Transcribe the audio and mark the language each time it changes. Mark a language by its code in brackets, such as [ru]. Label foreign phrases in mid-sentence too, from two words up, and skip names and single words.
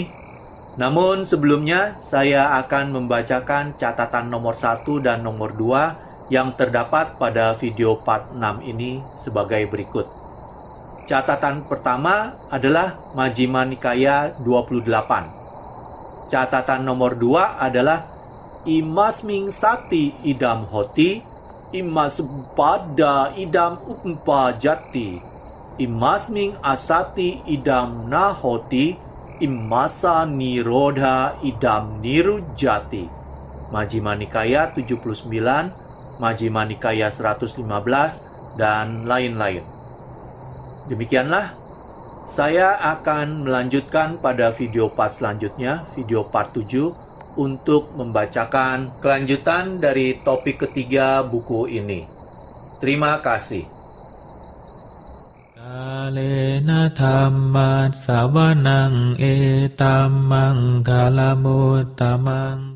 [id] Namun sebelumnya, saya akan membacakan catatan nomor 1 dan nomor 2 yang terdapat pada video part 6 ini sebagai berikut. Catatan pertama adalah Majjhima Nikaya 28. Catatan nomor 2 adalah [pi] Imasming sati idam hoti, imaspada idam upajati, imasming asati idam nahoti, imasa nirodha idam nirujati. [id] Majjhima Nikaya 79, Majjhima Nikaya 115, dan lain-lain. Demikianlah, saya akan melanjutkan pada video part selanjutnya, video part 7, untuk membacakan kelanjutan dari topik ketiga buku ini. Terima kasih. [pi] Kalena dhammat savanang etammang kalamutamang